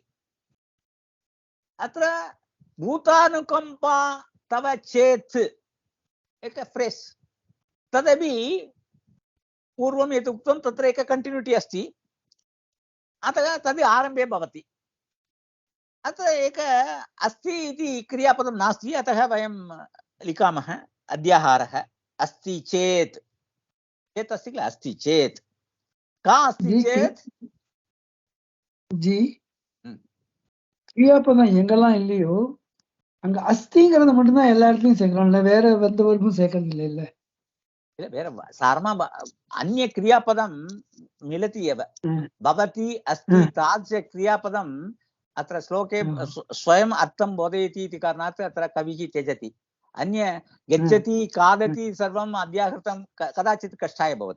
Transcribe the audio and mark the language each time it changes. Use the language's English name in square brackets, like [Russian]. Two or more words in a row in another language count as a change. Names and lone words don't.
[Sanskrit] अत्र भूतानुकंपा तव चेत् एक फ्रेस्, तदपि पूर्वं यत् उक्तं तत्र एक कंटिन्यूटी अस्ति, अतः तद् आरम्भे भवति। अत्र एक अस्ति इति क्रियापदं नास्ति, अतः वयं लिखामः अद्याहारः अस्ति चेत्। चेत् अस्ति किल, अस्ति चेत्। का अस्ति चेत् [Tamil] ஜி கிரியாபதம் எங்கெல்லாம் இல்லையோ அங்க அஸ்திங்கிறத மட்டும்தான் எல்லா இடத்துலயும் சேர்க்கிறோம்ல, வேற எந்த வர்பும் சேர்க்கறது இல்லை இல்ல? [Sanskrit] वेरे सारमा अन्य क्रियापदं मिलति एव। भवति अस्ति तादृश क्रियापदम् अत्र श्लोके स्वयम् अर्थं बोधयति इति कारणात् अत्र कविः त्यजति। अन्य गच्छति खादति सर्वम् अध्याहृतं कदाचित् कष्टाय भवति।